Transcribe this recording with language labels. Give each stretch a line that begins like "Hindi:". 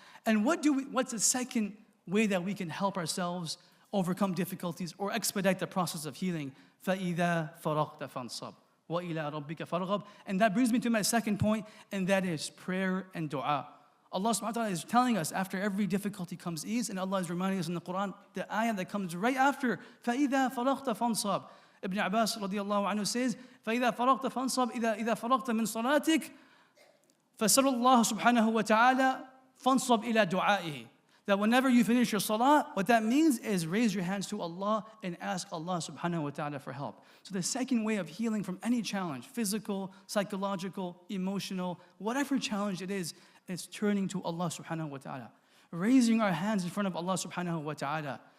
English: And what's the second way that we can help ourselves overcome difficulties or expedite the process of healing?
Arabic: فَإِذَا فَرَغْتَ فَانْصَبْ وَإِلَىٰ رَبِّكَ فَارْغَب.
English: And that brings me to my second point, and that is prayer and dua. Allah subhanahu wa ta'ala is telling us after every difficulty comes ease, and Allah is reminding us in the Quran, the ayah that comes right after,
Arabic: فَإِذَا فَرَغْتَ فَانْصَبْ.
English: Ibn Abbas radiallahu anhu says,
Arabic: فَإِذَا فَرَغْتَ فَانْصَبْ إِذَا فَرَغْتَ مِنْ صَلَاتِكَ فَسَلُ اللَّهُ سُبْحَانَهُ وَتَعَالَى فَانْصَبْ إِلَى دُعَائِهِ.
English: That whenever you finish your salah, what that means is raise your hands to Allah and ask Allah subhanahu wa ta'ala for help. So the second way of healing from any challenge, physical, psychological, emotional, whatever challenge it is It's turning to Allah subhanahu wa ta'ala. Raising our hands in front of Allah subhanahu wa ta'ala.